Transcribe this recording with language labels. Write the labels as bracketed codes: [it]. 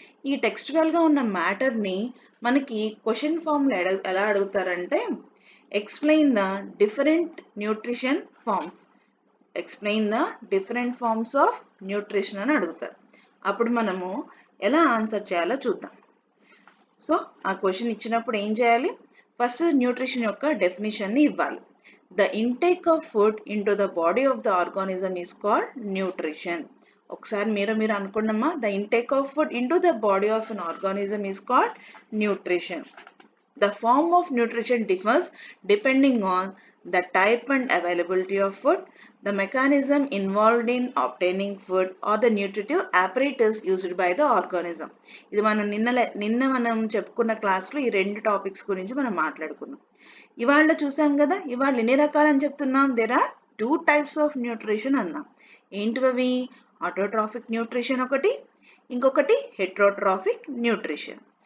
[te] ఈ టెక్స్చువల్గా ఉన్న మ్యాటర్ని మనకి క్వశ్చన్ ఫామ్లో ఎలా అడుగుతారంటే, [en] explain the different nutrition forms, explain the different forms of nutrition [te] అని అడుగుతారు. అప్పుడు మనము ఎలా ఆన్సర్ చేయాలో చూద్దాం. సో ఆ క్వశ్చన్ ఇచ్చినప్పుడు ఏం చేయాలి, ఫస్ట్ న్యూట్రిషన్ యొక్క డెఫినిషన్ని ఇవ్వాలి. [en] The intake of food into the body of the organism is called nutrition. [te] ఒకసారి మీరు అనుకున్నామా, [en] the intake of food into the body of an organism is called nutrition. The form of nutrition differs depending on the type and availability of food, the mechanism involved in obtaining food, or the nutritive apparatus used by the organism. [te] ఇది మనం నిన్న మనం చెప్పుకున్న క్లాస్లో ఈ రెండు topics గురించి మనం మాట్లాడుకున్నాం. ఇవాళ చూసాం కదా, ఇవాళ ఎన్ని రకాలని చెప్తున్నాం? [en] there are 2 types of nutrition [te] అన్నాం. ఏంటివి? ఆటోట్రాఫిక్ న్యూట్రిషన్ ఒకటి, ఇంకొకటి హెట్రోట్రాఫిక్ న్యూట్రిషన్.